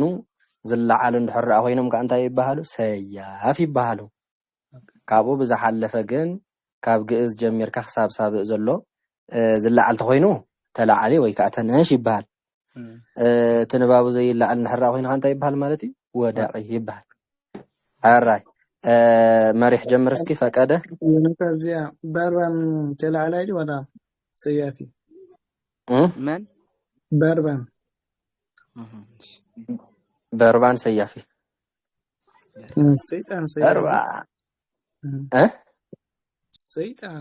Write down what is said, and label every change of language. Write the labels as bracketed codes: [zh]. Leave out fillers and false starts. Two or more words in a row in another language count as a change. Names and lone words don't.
[ti] ዝለዓሉ እንድሕር ኮይኖም ከዓ እንታይ ይባሃሉ ሰያፍ ይባሃሉ ካብኡ ብዝሓለፈ ግን ካብ ግእዝ ጀሚርካ ክሳብ ሳብእ ዘሎ ዝለዓል ተኮይኑ ተለዓሊ ወይ ከዓ ተነሽ ይባሃል ትንባቡ ዘይለዓል እንድሕር ኮይንካ እንታይ ይባሃል ማለት እዩ ወዳቂ ይባሃል ኣራይ መሪሕ ጀምር እስኪ ፈቀደ ከዚያ በርባን ተለዓላይ ወላ ሰያፊ መን በርባን ሰያፊ ሰይጣን በርባ ሰይጣን